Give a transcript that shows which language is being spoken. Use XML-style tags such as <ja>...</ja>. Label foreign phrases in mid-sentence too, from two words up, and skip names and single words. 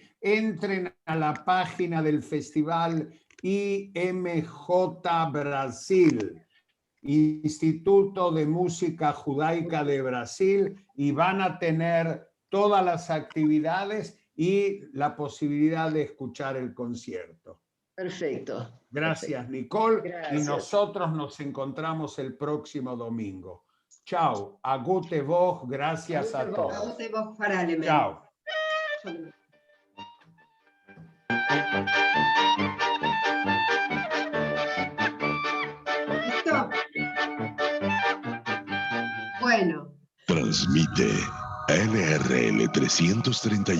<es>Entren a la página del festival IMJ Brasil, Instituto de Música Judaica de Brasil, y van a tener todas las actividades y la posibilidad de escuchar el concierto. Perfecto. Gracias, Perfecto. Nicole. Gracias. Y nosotros nos encontramos el próximo domingo.</es> <yi>Chao. A gute Woche.</yi> <es>Gracias a todos.</es> <yi>A gute Woche para alle Menschen.</yi> <es>Chao. ¿Listo? Bueno. Transmite LRL 331.</es>